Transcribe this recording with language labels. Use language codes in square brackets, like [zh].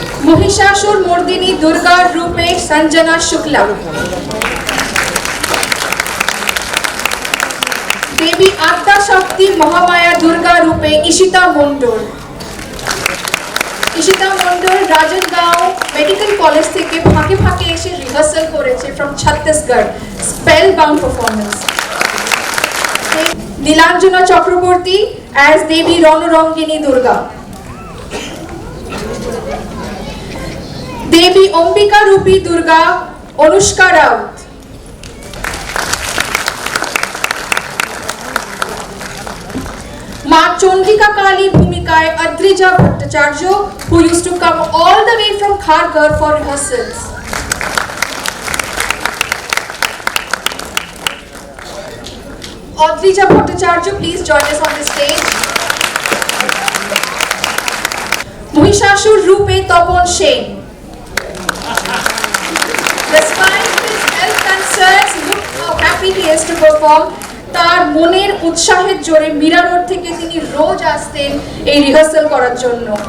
[hi] महिषासुर मर्दिनी दुर्गा रूपे संजना शुक्ला, देवी आद्या शक्ति महामाया दुर्गा रूपे इशिता मंडल। [bn] इशिता मंडल राजनगांव medical college থেকে ফাঁকে ফাঁকে এসে রিহার্সাল করেছে from Chhattisgarh, [en] Spell bound performance. [bn] Nilanjana Chakraborty as দেবী রণরঙ্গিনী দুর্গা, [hi] देवी अंबिका रूपी दुर्गा अनुष्का राउत, मां चंडिका काली भूमिकाय Adrija Bhattacharya [en] who used to come all the way from Kharghar for rehearsals. Adrija Bhattacharya, please join us on the stage. Mahishasur Rupe Tapan Sen. Despite his health concerns, look how happy he is to perform. [bn] তার মনের উৎসাহের জোরে Meera road থেকে তিনি রোজ আসতেন এই rehearsal করার জন্য।